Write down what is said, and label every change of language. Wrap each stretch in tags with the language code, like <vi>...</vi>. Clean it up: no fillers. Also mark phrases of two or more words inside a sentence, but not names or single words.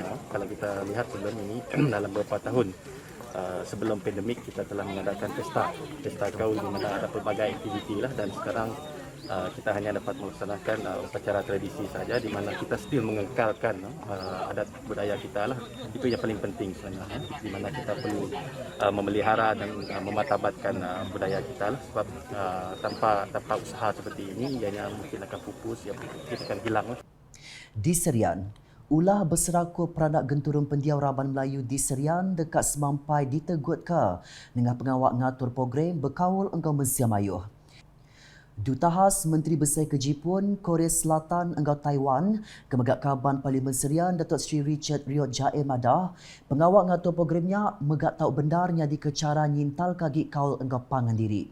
<ms>Kalau kita lihat sebelum ini dalam beberapa tahun sebelum pandemik kita telah mengadakan pesta kaul di mana ada pelbagai aktiviti lah, dan sekarang kita hanya dapat melaksanakan upacara tradisi saja di mana kita still mengekalkan adat budaya kita lah. Itu yang paling penting sebenarnya, di mana kita perlu memelihara dan mematabatkan budaya kita lah, sebab tanpa usaha seperti ini ianya mungkin akan pupus, ya mungkin akan hilang lah.</ms> <iba>Di Serian, ulah berseraku peranak genturun pendiau Raban Melayu di Serian dekat semampai ditegut ke dengan pengawak ngatur program berkaul engkau Mensiam Ayuh. Duta Khas Menteri Besar ke Jepun, Korea Selatan engkau Taiwan, Kemegak Kaban Parlimen Serian Datuk Seri Richard Riot Jae Madah, pengawak ngatur programnya megak tahu bendarnya di kecara nyintal kaki kaul engkau pangan diri.</iba>